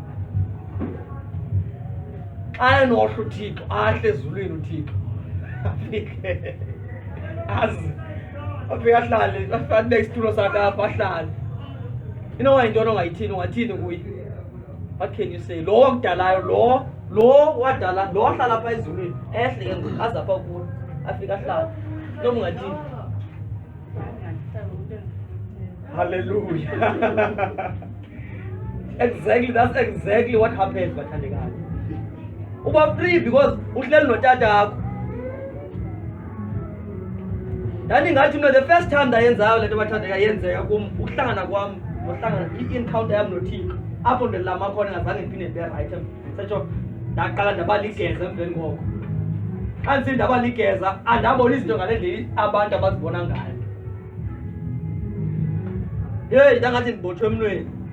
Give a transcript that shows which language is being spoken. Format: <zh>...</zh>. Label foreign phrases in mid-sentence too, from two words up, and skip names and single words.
<xh>Ayenohla uThixo ahle ezulwini uThixo. Afike azi afike ahlale afike nesitulo sakhe apha ahlale. inowa into ongayithini ungathini kuye?</xh> <en>What can you say?</en> <xh>Lo wakudalayo, lo wadala, lo wahlala apha ezulwini ehle ke ngoku aze apha kuwe afika ahlala. Noma ungathini? Hallelujah.</xh> <en>Exactly, that's exactly what happened bathandekayo.</en> <xh>Uba free because uhleli notata wakho. Ndandingathi mna</xh> <en>the first time</en> <xh>ndayenzayo le nto bathandekayo yenzeka kum, ukuhlangana kwam nohlangana i-encounter yam noThixo apho ndilama khona ngazange ndiphinde ndibe right. Setsho ndaqala ndaba ligeza emveni koko. Xa ndisithi ndaba ligeza andabona izinto ngale ndlela abantu abazibona ngayo. Hey, ndangathi ndibotshwe emnweni.</xh>